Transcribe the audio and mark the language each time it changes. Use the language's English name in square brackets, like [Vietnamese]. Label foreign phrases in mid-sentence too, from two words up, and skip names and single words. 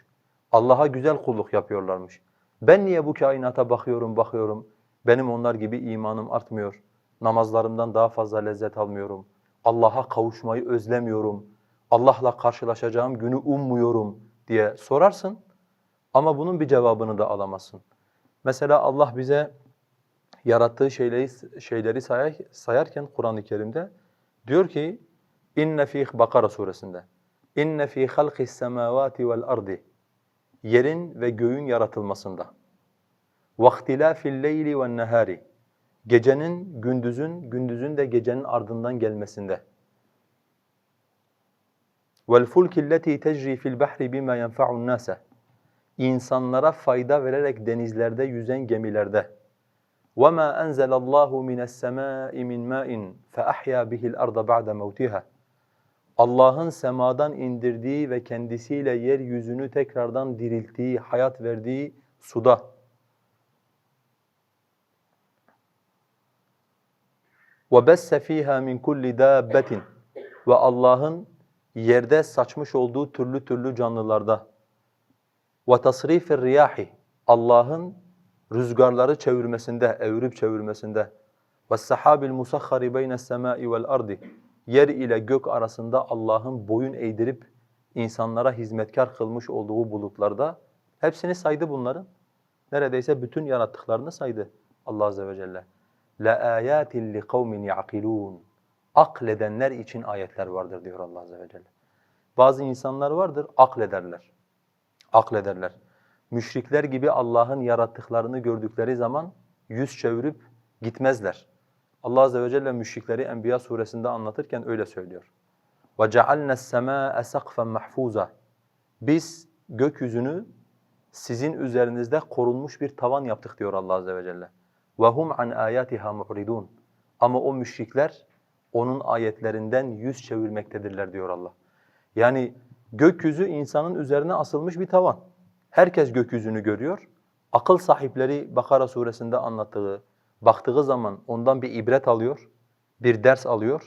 [Turkish] Allah'a güzel kulluk yapıyorlarmış. Ben niye bu kainata bakıyorum, benim onlar gibi imanım artmıyor, namazlarımdan daha fazla lezzet almıyorum, Allah'a kavuşmayı özlemiyorum, Allah'la karşılaşacağım günü ummuyorum diye sorarsın ama bunun bir cevabını da alamazsın. Mesela Allah bize yarattığı şeyleri sayarken Kur'an-ı Kerim'de diyor ki [Arabic] إن في [Turkish] Bakara suresinde [Arabic] إن في خلق السماوات والأرض [Turkish] yerin ve göğün yaratılmasında [Arabic] وَاخْتِلَافِ اللَّيْلِ وَالنَّهَارِ [Turkish] gecenin gündüzün, gündüzün de gecenin ardından gelmesinde [Arabic] وَالْفُلْكِ الَّتِي تَجْرِي فِي الْبَحْرِ بِمَا يَنْفَعُ النَّاسَ [Turkish] insanlara fayda vererek denizlerde yüzen gemilerde [Arabic] وَمَا أَنْزَلَ اللّٰهُ مِنَ السَّمَاءِ مِنْ مَاءٍ فَأَحْيَا بِهِ الْأَرْضَ بَعْدَ مَوْتِهَا [Turkish] Allah'ın semadan indirdiği ve kendisiyle yeryüzünü tekrardan dirilttiği, hayat verdiği suda [Arabic] وَبَسَّ ف۪يهَا مِنْ كُلِّ دَابَّةٍ [Turkish] ve Allah'ın yerde saçmış olduğu türlü türlü canlılarda [Arabic] وَتَصْرِيفِ الرِّيَاحِ [Turkish] Allah'ın rüzgarları çevirmesinde, evirip çevirmesinde [Arabic] وَالسَّحَابِ الْمُسَخَّرِ بَيْنَ السَّمَاءِ وَالْأَرْضِ [Turkish] yer ile gök arasında Allah'ın boyun eğdirip insanlara hizmetkar kılmış olduğu bulutlarda hepsini saydı bunların. Neredeyse bütün yarattıklarını saydı Allah [Arabic] عز وجل. لَآيَاتٍ لِقَوْمٍ يَعْقِلُونَ [Turkish] akledenler için ayetler vardır diyor Allah [Arabic] عز وجل. [Turkish] Bazı insanlar vardır, aklederler. Aklederler. Müşrikler gibi Allah'ın yarattıklarını gördükleri zaman yüz çevirip gitmezler. Allah [Arabic] عز وجل [Turkish] müşrikleri Enbiya suresinde anlatırken öyle söylüyor. [Arabic] وَجَعَلْنَا السَّمَاءَ سَقْفًا مَحْفُوظًا [Turkish] Biz gökyüzünü sizin üzerinizde korunmuş bir tavan yaptık diyor Allah [Arabic] عز وجل. وَهُمْ عَنْ آيَاتِهَا مُعْرِضُونَ [Turkish] Ama o müşrikler onun ayetlerinden yüz çevirmektedirler diyor Allah. Yani gökyüzü insanın üzerine asılmış bir tavan. Herkes gökyüzünü görüyor. Akıl sahipleri Bakara suresinde anlattığı, baktığı zaman ondan bir ibret alıyor, bir ders alıyor.